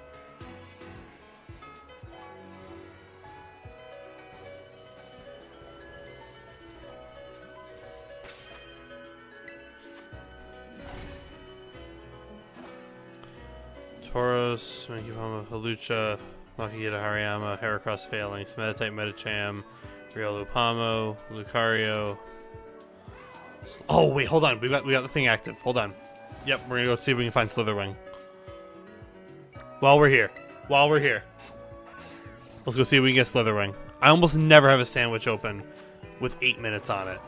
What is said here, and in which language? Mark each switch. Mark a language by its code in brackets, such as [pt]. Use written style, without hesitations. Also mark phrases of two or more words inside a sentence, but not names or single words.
[en] Tauros, Mankipama, Halucha, Makihita Hariyama, Heracross Phalanx, Meditite, Medicham, Riolu Pamo, Lucario. Oh wait, hold on. We got the thing active. Hold on. Yep, we're gonna go see if we can find Slitherwing. While we're here. Let's go see if we can get Slitherwing. I almost never have a sandwich open with 8 minutes on it.